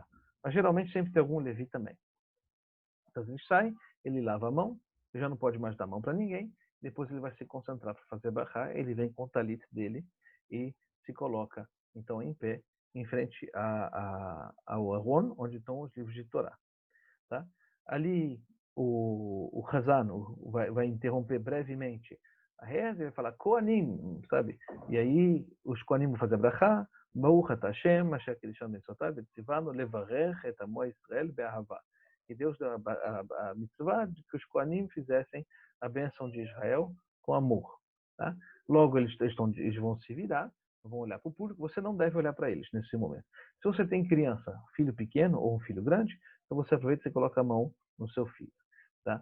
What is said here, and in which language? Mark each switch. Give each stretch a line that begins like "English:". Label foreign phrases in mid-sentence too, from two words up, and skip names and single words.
Portuguese: Mas geralmente sempre tem algum Levi também. Então ele sai, ele lava a mão, ele já não pode mais dar a mão para ninguém, depois ele vai se concentrar para fazer barra, ele vem com o talit dele e se coloca então em pé em frente ao Aron, onde estão os livros de Torá. Tá? Ali o Hazan vai interromper brevemente a reza e vai falar Kohanim, sabe? E aí os Kohanim vão fazer brachá,
Hebrew: ברוך אתה השם אשר קדשנו במצותיו וצונו לברך את עמו ישראל באהבה.
Portuguese: E Deus deu a mitzvah de que os Kohanim fizessem a bênção de Israel com amor. Tá? Logo eles vão se virar, vão olhar para o público. Você não deve olhar para eles nesse momento. Se você tem criança, filho pequeno ou um filho grande, então você aproveita e coloca a mão no seu filho, tá?